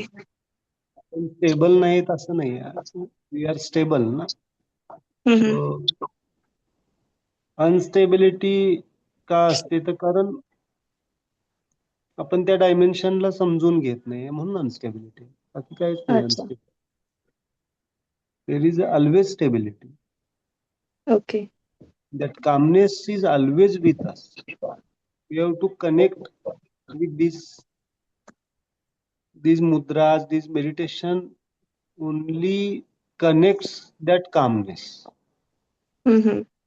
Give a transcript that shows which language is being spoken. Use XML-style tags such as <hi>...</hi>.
<mr>Stable नाहीत असं नाही आहे,</mr> <en>we are stable</en> <mr>ना. हम्म। सो अनस्टेबिलिटी का असते, तर कारण आपण त्या डायमेन्शनला समजून घेत नाही म्हणून अनस्टेबिलिटी, बाकी काहीच नाही</mr> <en>Unstable. There is always stability. Okay. That calmness is always with us. We have to connect with these mudras, this meditation only connects that calmness. Hmm.</en>